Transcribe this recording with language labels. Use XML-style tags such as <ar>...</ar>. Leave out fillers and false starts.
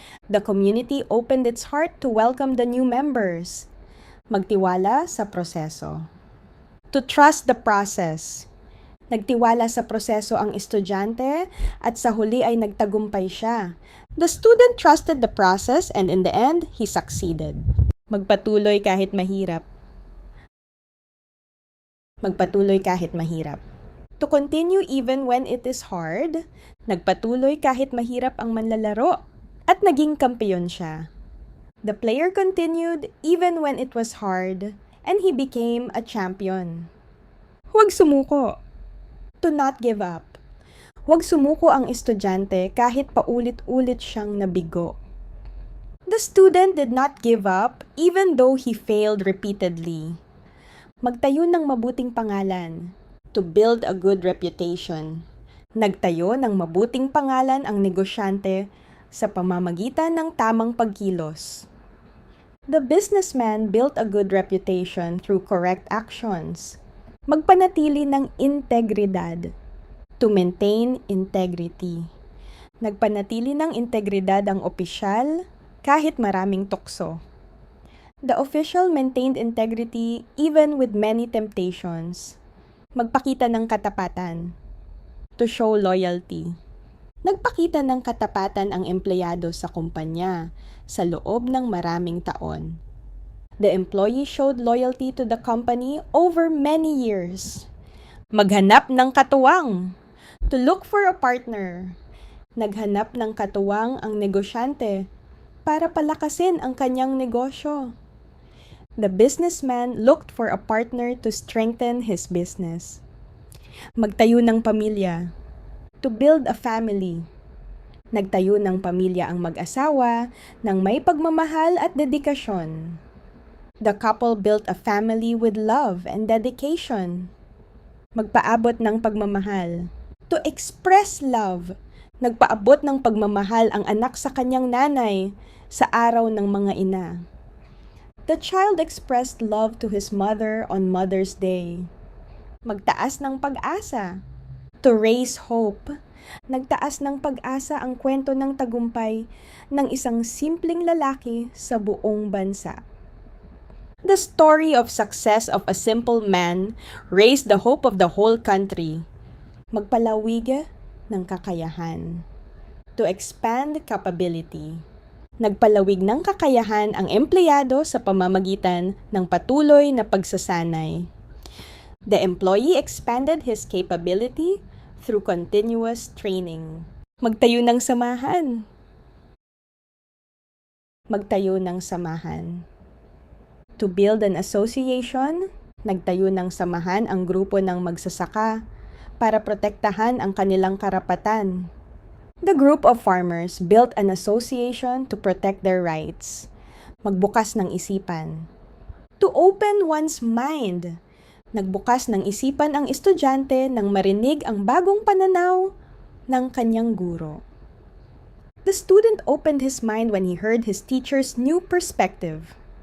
<en>The community opened its heart to welcome the new members.</en> <tl>Magtiwala sa proseso.</tl> <en>To trust the process.</en> <tl>Nagtiwala sa proseso ang estudyante at sa huli ay nagtagumpay siya.</tl> <en>The student trusted the process and in the end, he succeeded.</en> <tl>Magpatuloy kahit mahirap. Magpatuloy kahit mahirap.</tl> <en>To continue even when it is hard.</en> <tl>Nagpatuloy kahit mahirap ang manlalaro. At naging kampiyon siya.</tl> <en>The player continued even when it was hard, and he became a champion.</en> <tl>Huwag sumuko.</tl> <en>To not give up.</en> <tl>Huwag sumuko ang estudyante kahit paulit-ulit siyang nabigo.</tl> <en>The student did not give up even though he failed repeatedly.</en> <tl>Magtayo ng mabuting pangalan.</tl> <en>To build a good reputation.</en> <tl>Nagtayo ng mabuting pangalan ang negosyante sa pamamagitan ng tamang pagkilos.</tl> <en>The businessman built a good reputation through correct actions.</en> <tl>Magpanatili ng integridad.</tl> <en>To maintain integrity.</en> <tl>Nagpanatili ng integridad ang opisyal kahit maraming tukso.</tl> <en>The official maintained integrity even with many temptations.</en> <tl>Magpakita ng katapatan.</tl> <en>To show loyalty.</en> <tl>Nagpakita ng katapatan ang empleyado sa kumpanya sa loob ng maraming taon.</tl> <en>The employee showed loyalty to the company over many years.</en> <tl>Maghanap ng katuwang.</tl> <en>To look for a partner.</en> <tl>Naghanap ng katuwang ang negosyante para palakasin ang kanyang negosyo.</tl> <en>The businessman looked for a partner to strengthen his business.</en> <tl>Magtayo ng pamilya.</tl> <en>To build a family.</en> <tl>Nagtayo ng pamilya ang mag-asawa ng may pagmamahal at dedikasyon.</tl> <en>The couple built a family with love and dedication.</en> <tl>Magpaabot ng pagmamahal.</tl> <en>To express love.</en> <tl>Nagpaabot ng pagmamahal ang anak sa kanyang nanay sa araw ng mga ina.</tl> <en>The child expressed love to his mother on Mother's Day.</en> <tl>Magtaas ng pag-asa.</tl> <en>To raise hope.</en> <tl>Nagtaas ng pag-asa ang kwento ng tagumpay ng isang simpleng lalaki sa buong bansa.</tl> <en>The story of success of a simple man raised the hope of the whole country.</en> <tl>Magpalawig ng kakayahan.</tl> <en>To expand capability.</en> <tl>Nagpalawig ng kakayahan ang empleyado sa pamamagitan ng patuloy na pagsasanay.</tl> <en>The employee expanded his capability through continuous training.</en> <tl>Magtayo ng samahan. Magtayo ng samahan.</tl> <en>To build an association,</en> <tl>nagtayo ng samahan ang grupo ng magsasaka para protektahan ang kanilang karapatan.</tl> <en>The group of farmers built an association to protect their rights.</en> <tl>Magbukas ng isipan.</tl> <en>To open one's mind.</en> <tl>Nagbukas ng isipan ang estudyante nang marinig ang bagong pananaw ng kanyang guro.</tl> <en>The student opened his mind when he heard his teacher's new perspective.</en>